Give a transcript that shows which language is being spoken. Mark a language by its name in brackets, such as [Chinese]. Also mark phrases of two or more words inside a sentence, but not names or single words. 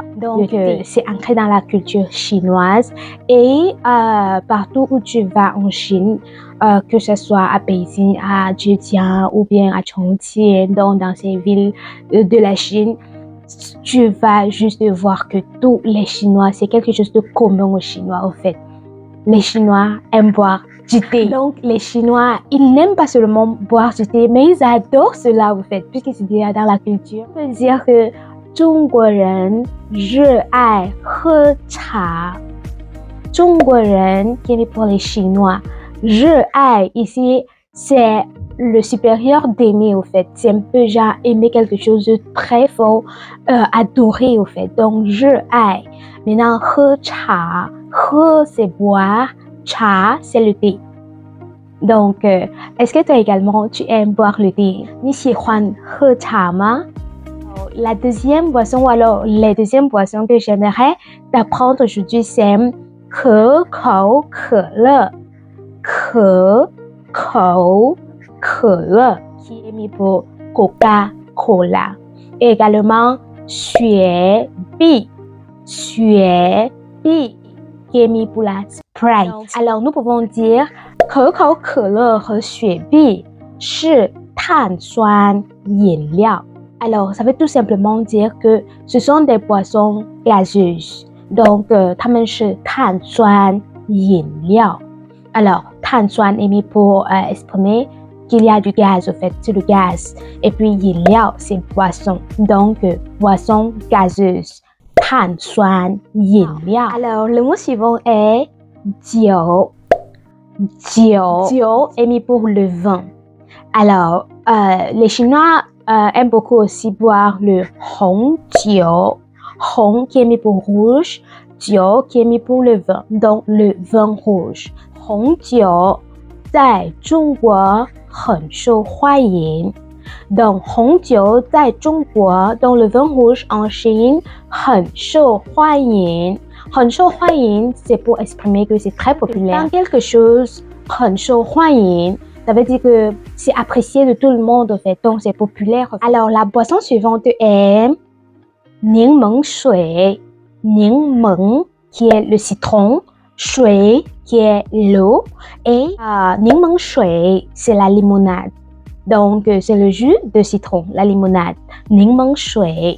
[French] Donc, c'est ancré dans la culture chinoise. Et partout où tu vas en Chine, que ce soit à Beijing, à Zhejiang ou bien à Chongqing, dans ces villes de la Chine, tu vas juste voir que tous les Chinois, c'est quelque chose de commun aux Chinois au fait. Les Chinois aiment boire du thé. Donc, les Chinois, ils n'aiment pas seulement boire du thé, mais ils adorent cela au fait, puisque c'est déjà dans la culture. On peut dire que [Chinese] 中国人热爱喝茶。 [French] 中国人 qui est pour les Chinois. 热爱 ici, c'est le supérieur d'aimer au fait. C'est un peu genre aimer quelque chose de très fort, adorer au fait. Donc, 热爱. Maintenant, 喝茶. 喝 c'est boire. 茶 c'est le thé. Donc, est-ce que toi également, tu aimes boire le thé? [Chinese] 你喜欢喝茶吗? [French] La deuxième boisson, ou alors les deuxièmes boissons que j'aimerais t'apprendre aujourd'hui, c'est 可口可乐。可口可乐 qui est mis pour Coca-Cola. Et également 雪碧 qui est mis pour la Sprite. Alors nous pouvons dire [Chinese] 可口可乐和雪碧是碳酸饮料。 [French] Alors, ça veut tout simplement dire que ce sont des boissons gazeuses. Donc, [Chinese] 它们是碳酸饮料。 [French] Alors, 碳酸 est mis pour exprimer qu'il y a du gaz, au fait, c'est le gaz. Et puis, 饮料 c'est boisson. Donc, boisson gazeuse. [Chinese] 碳酸饮料。 [French] Alors, le mot suivant est 酒。酒 est mis pour le vin. Alors, les Chinois aiment beaucoup aussi boire le 红酒. 红 qui est mis pour rouge, 酒 qui est mis pour le vin, donc le vin rouge. [Chinese] 红酒在中国很受欢迎. [French] Donc [Chinese] 红酒在中国 [French] donc le vin rouge en Chine [Chinese] 很受欢迎. 很受欢迎 [French] c'est pour exprimer que c'est très populaire. Quand quelque chose [Chinese] 很受欢迎 [French] ça veut dire que c'est apprécié de tout le monde, en fait, donc c'est populaire. Alors, la boisson suivante est 柠檬水. 柠檬 qui est le citron, 水 qui est l'eau, et 柠檬水 c'est la limonade. Donc, c'est le jus de citron, la limonade. 柠檬水.